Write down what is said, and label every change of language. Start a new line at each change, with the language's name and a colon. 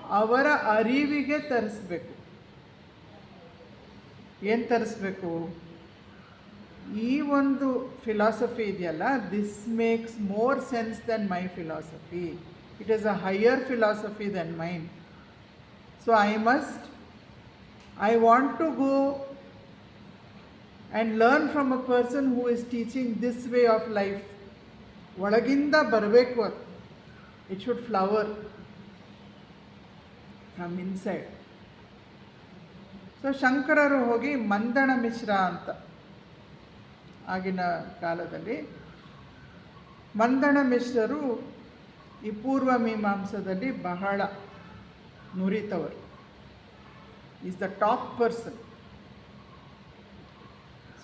Kannada: ಅವರ ಅರಿವಿಗೆ ತರಿಸ್ಬೇಕು. ಏನು ತರಿಸ್ಬೇಕು? ಈ ಒಂದು ಫಿಲಾಸಫಿ ಇದೆಯಲ್ಲ,
English: This makes more sense than my philosophy, it is a higher philosophy than mine. So I want to go and learn from a person who is teaching this way of life.
Kannada: ಒಳಗಿಂದ ಬರಬೇಕು ಅದು.
English: It should flower from inside.
Kannada: So ಶಂಕರರು ಹೋಗಿ ಮಂದಣ ಮಿಶ್ರ ಅಂತ, ಆಗಿನ ಕಾಲದಲ್ಲಿ ಮಂದಣ ಮಿಶ್ರರು ಈ ಪೂರ್ವ ಮೀಮಾಂಸದಲ್ಲಿ ಬಹಳ ನುರಿತವರು.
English: Is the top person.
Kannada: So